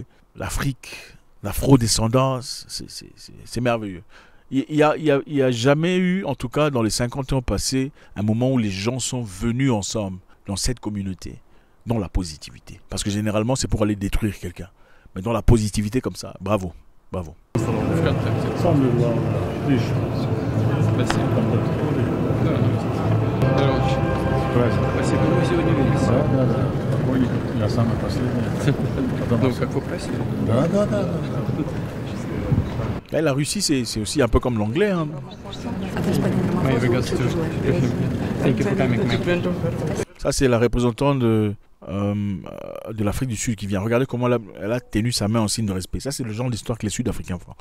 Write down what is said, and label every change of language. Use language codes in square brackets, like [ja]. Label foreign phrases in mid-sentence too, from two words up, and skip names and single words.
[fr] L'Afrique, l'afro-descendance, c'est merveilleux. Il n'y a jamais eu, en tout cas dans les 50 ans passés, un moment où les gens sont venus ensemble dans cette communauté, dans la positivité. Parce que généralement, c'est pour aller détruire quelqu'un. Mais dans la positivité comme ça, bravo, bravo. [ru] Спасибо. Мы сегодня увидимся. Да. Я самый последний. Ну, как вы просили. Да. [fr] La Russie, c'est aussi un peu comme l'anglais. Hein. Ça, c'est la représentante de l'Afrique du Sud qui vient. Regardez comment elle a tenu sa main en signe de respect. Ça, c'est le genre d'histoire que les Sud-Africains font.